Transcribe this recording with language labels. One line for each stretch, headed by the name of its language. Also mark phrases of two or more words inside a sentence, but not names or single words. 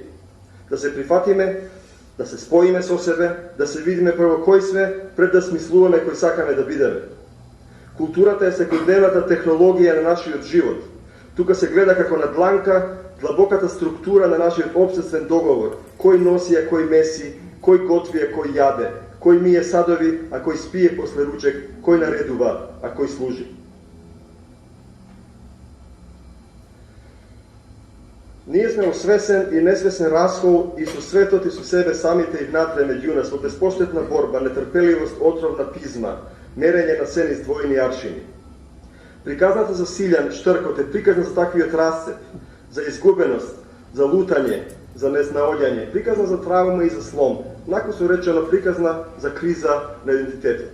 Macedonian: Да се прифатиме, да се споиме со себе, да се видиме прво кој сме, пред да смислуваме кој сакаме да бидеме. Културата е секојдневната технологија на нашиот живот. Тука се гледа како на дланка длабоката структура на нашиот општествен договор. Кој носи, а кој меси, кој готви, а кој јаде, кој мие садови, а кој спие после ручек, кој наредува, а кој служи. Ние сме освесен и несвесен расхол и со светот и со себе самите и внатре меѓу нас, во безпоштетна борба, нетрпеливост, отровна пизма, мерење на се низ двојни аршини. Приказната за Силјан, Штркот е приказна за таквиот расцеп, за изгубеност, за лутање, за неснаоѓање, приказна за травма и за слом, накусо речено приказна за криза на идентитетот.